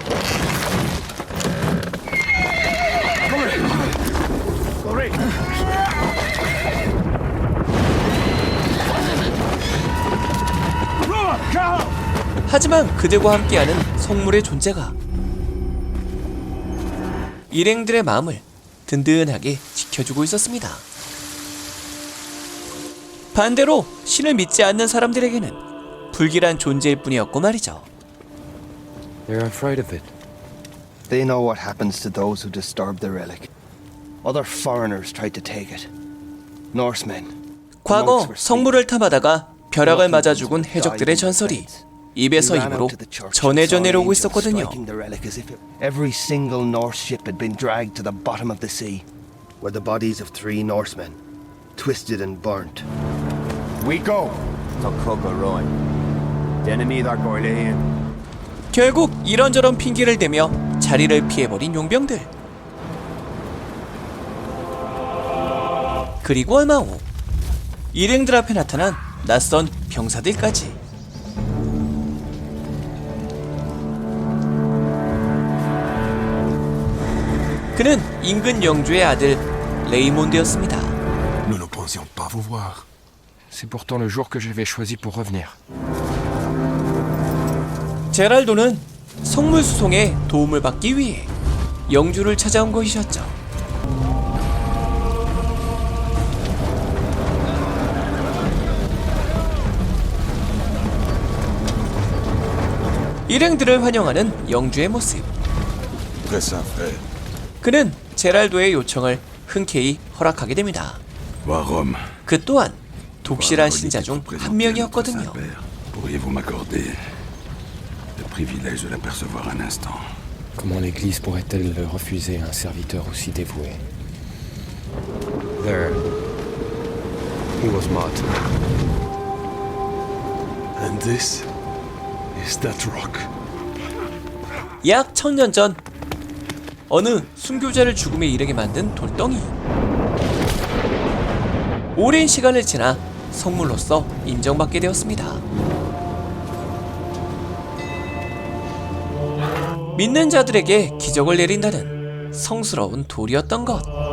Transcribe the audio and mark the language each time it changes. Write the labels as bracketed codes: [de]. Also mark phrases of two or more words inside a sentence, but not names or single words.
[ko] 하지만 그들과 함께하는 성물의 존재가 일행들의 마음을 든든하게 지켜주고 있었습니다. 반대로 신을 믿지 않는 사람들에게는 불길한 존재일 뿐이었고 말이죠. [en] They're afraid of it. They know what happens to those who disturb the relic. Other foreigners tried to take it. Norsemen. [ko] 과거 성물을 탐하다가 벼락을 맞아 죽은 해적들의 전설이 입에서 입으로 전해져 내려오고 있었거든요. [en] Every single Norse ship had been dragged to the bottom of the sea, where the bodies of 3 Norsemen, twisted and burnt. We go to Cogaroy. The enemy are Gorlean. [ko] 결국 이런저런 핑계를 대며 자리를 피해버린 용병들. 그리고 얼마 후 일행들 앞에 나타난 낯선 병사들까지. 그는 인근 영주의 아들 레이몬드였습니다. [fr] Nous ne pensions pas vous voir. C'est pourtant le jour que j'avais choisi pour revenir. [ko] 제랄도는 성물 수송에 도움을 받기 위해 영주를 찾아온 것이었죠. 일행들을 환영하는 영주의 모습. [fr] Très simple. [ko] 그는 제랄도의 요청을 흔쾌히 허락하게 됩니다. [fr] Va Rome. [ko] 그 또한 독실한 신자 중 한 명이었거든요. [fr] Pourriez-vous m'accorder le privilège de l'apercevoir un instant? Comment l'Église pourrait-elle le refuser à un serviteur aussi dévoué? [en] There. He was martyred. And this is that rock. [ko] 약 1000년 전 어느 순교자를 죽음에 이르게 만든 돌덩이. 오랜 시간을 지나 성물로서 인정받게 되었습니다. 믿는 자들에게 기적을 내린다는 성스러운 돌이었던 것.